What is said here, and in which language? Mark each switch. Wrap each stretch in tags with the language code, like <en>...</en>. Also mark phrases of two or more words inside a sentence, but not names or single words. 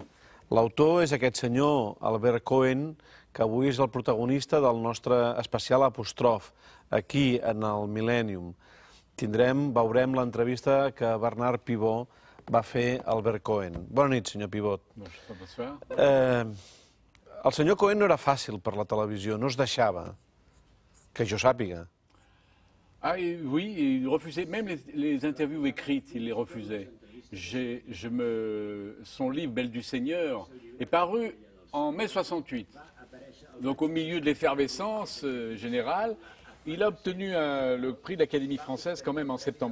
<ca>L'autor és aquest senyor, Albert Cohen, que avui és el protagonista del nostre especial Apòstrof, aquí, en el Millennium. Veurem l'entrevista que Bernard Pivot va fer a Albert Cohen. Bona nit, senyor Pivot. El senyor Cohen no era fàcil per la televisió, no es deixava, que jo sàpiga.</ca> <fr>Ah oui, il refusait, même les interviews écrites, il les refusait. Son livre Belle du Seigneur est paru en mai 68. Donc au milieu de l'effervescence générale, il a obtenu le prix de l'Académie française quand même en septembre-octobre.</fr>